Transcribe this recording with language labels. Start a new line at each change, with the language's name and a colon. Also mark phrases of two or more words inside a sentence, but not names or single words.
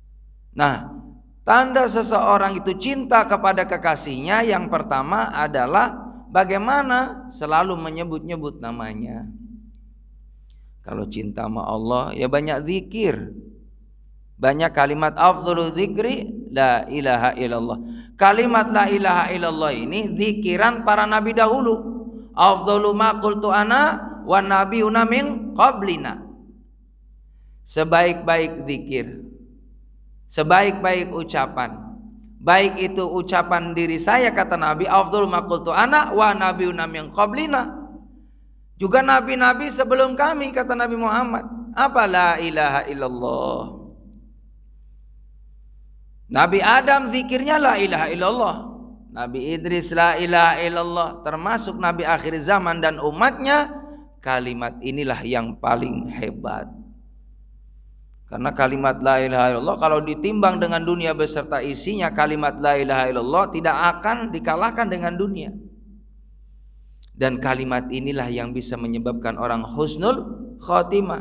Indonesian: Nah, Tanda seseorang itu cinta kepada kekasihnya yang pertama adalah bagaimana selalu menyebut-nyebut namanya. Kalau cinta sama Allah ya banyak zikir. Banyak kalimat
Arabic: أفضل الذكر لا إله إلا الله.
Indonesian: Kalimat
Arabic: لا إله إلا الله
Indonesian: ini zikiran para nabi dahulu.
Arabic: أفضل ما قلت أنا والنبيون من قبلنا.
Indonesian: Sebaik-baik zikir, sebaik-baik ucapan, baik itu ucapan diri saya kata Nabi,
Arabic: أفضل ما قلت أنا والنبيون من قبلنا.
Indonesian: Juga nabi-nabi sebelum kami kata Nabi Muhammad. Apa
Arabic: لا إله إلا الله?
Indonesian: Nabi Adam zikirnya
Arabic: لا إله إلا الله.
Indonesian: Nabi Idris
Arabic: لا إله إلا الله.
Indonesian: Termasuk Nabi akhir zaman dan umatnya, kalimat inilah yang paling hebat. Karena kalimat
Arabic: لا إله إلا الله
Indonesian: kalau ditimbang dengan dunia beserta isinya, kalimat
Arabic: لا إله إلا الله
Indonesian: tidak akan dikalahkan dengan dunia. Dan kalimat inilah yang bisa menyebabkan orang
Arabic: حسن الخاتمة.